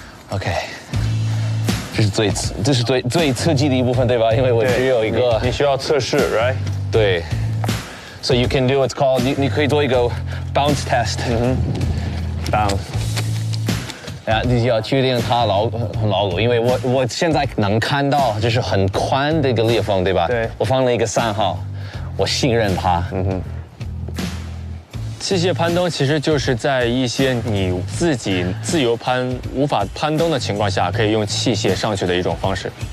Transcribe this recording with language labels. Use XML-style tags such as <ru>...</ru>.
<zh>OK， 这是最刺激的一部分，对吧？因为我只有一个。你需要测试 ，right？对。</zh> <en>So you can do what's called，</en> <zh>你可以做一个</zh> <en>bounce test。bounce。</en> <zh>你要确定它很牢固，因为我现在能看到这是很宽的一个裂缝，对吧？对。我放了一个3号，我信任它。器械攀登其实就是在一些你自己自由无法攀登的情况下，可以用器械上去的一种方式。</zh>